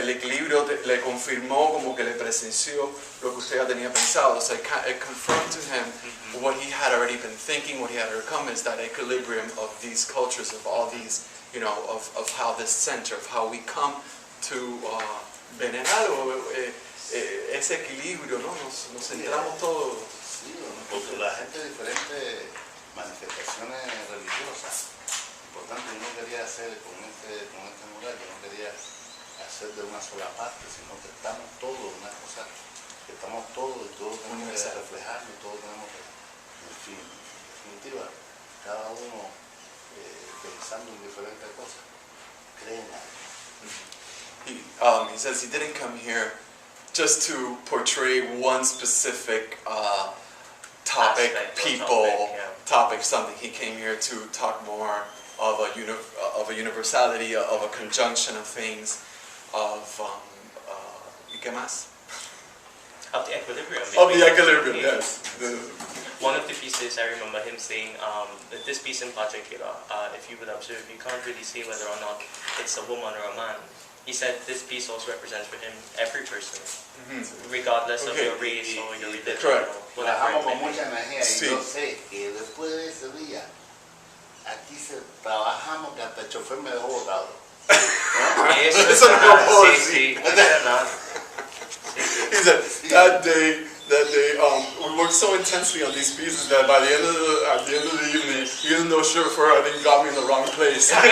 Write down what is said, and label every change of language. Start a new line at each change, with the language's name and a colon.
Spanish: El equilibrio le confirmó, como que le presenció lo que usted ya tenía pensado.
English: So it confirmed to him what he had already been thinking, what he had overcome, is that equilibrium of these cultures, of all these, you know, of how this center, of how we come to
Spanish: venerar ese equilibrio, ¿no? Nos centramos todos. Sí, porque la gente de diferentes manifestaciones religiosas. Por tanto, yo no quería hacer con este mural, yo no quería hacer de una sola parte, sino que estamos todos, una cosa, que estamos todos y todos tenemos que reflejarlo, todos tenemos que, en fin, en definitiva, cada uno pensando en diferentes cosas, creen algo.
English: He says he didn't come here just to portray one specific topic, topic, something. He came here to talk more of a universality, of a conjunction of things,
Spanish: ¿y qué más?
English: Of the equilibrium. Of the equilibrium, yes. One of the pieces, I remember him saying that this piece in particular, if you would observe, you can't really say whether or not it's a woman or a man. He said this piece also represents for him every person, regardless of your race or your religion. Correct. Or whatever.
Spanish: Trabajamos con mucha energía y Sí. yo sé que después de ese día, aquí trabajamos que hasta el chofer me dejó botado. Eso no lo puedo Sí, decir. sí.
English: He said that day we worked so intensely on these pieces that by the end at the end of the evening, even though chauffeur I think got me in the wrong place.